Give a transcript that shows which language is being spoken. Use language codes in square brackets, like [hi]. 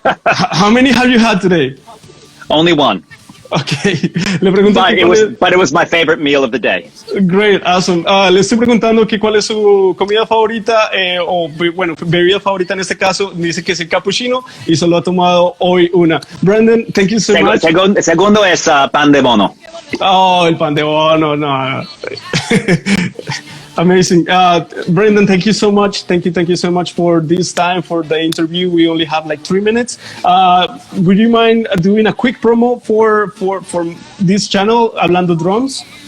[en] How many have you had today? Only 1. [es] Okay. Le pregunto [en] But it was my favorite meal of the day. Great, awesome. [es] Le estoy preguntando que cuál es su comida favorita bebida favorita en este caso. Dice que es el cappuccino y solo ha tomado hoy una. [en] Brandon, thank you so much. [es] Segundo es pan de bono. Oh, el pan de bono, no. Amazing. [en] Brendan, thank you so much. Thank you so much for this time, for the interview. We only have like 3 minutes. Would you mind doing a quick promo for this channel, Hablando Drums?